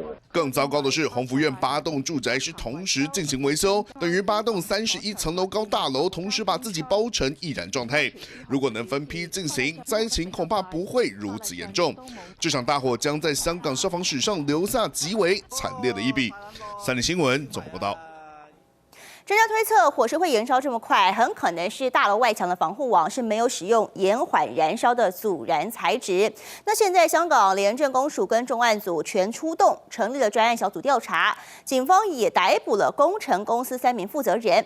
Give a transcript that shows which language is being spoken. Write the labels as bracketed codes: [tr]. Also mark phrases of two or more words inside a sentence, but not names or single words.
[zh] 更糟糕的是，鴻福苑8棟住宅是同時進行維修，等於8棟31層樓高大樓同時把自己包成易燃狀態。如果能分批進行，災情恐怕不會如此嚴重。這場大火將在香港消防史上留下極為慘烈的一筆。三立新聞綜合報道。专家推测，火势会延烧这么快，很可能是大楼外墙的防护网是没有使用延缓燃烧的阻燃材质。那现在香港廉政公署跟重案组全出动，成立了专案小组调查，警方也逮捕了工程公司3名负责人。